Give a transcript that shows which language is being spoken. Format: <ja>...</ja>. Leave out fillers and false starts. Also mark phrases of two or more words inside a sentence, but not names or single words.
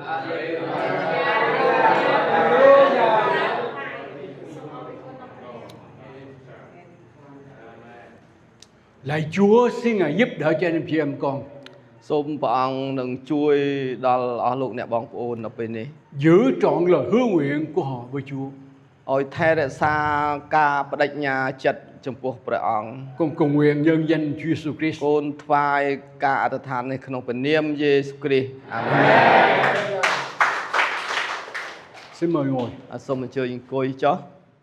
<vi>Lạy Chúa, xin Ngài giúp đỡ cho anh em chị em con.</vi> <km>សូមព្រះអង្គនឹងជួយដល់អស់លោកអ្នកបងប្អូននៅពេលនេះ</km> <vi>Giữ trọn lời hứa nguyện của họ với Chúa.</vi> <km>ឲ្យថែរក្សាការបដិញ្ញាចិត្តចំពោះព្រះអង្គ</km> <vi>Con cầu nguyện nhân danh Chúa Giêsu Christ.</vi> <km>កូនថ្វាយការអធិដ្ឋាននេះក្នុងព្រះនាមយេស៊ូវគ្រីស្ទអាមែន</km> <vi>Xin mời ngồi.</vi> <km>សូមអញ្ជើញអង្គុយចុះ</km>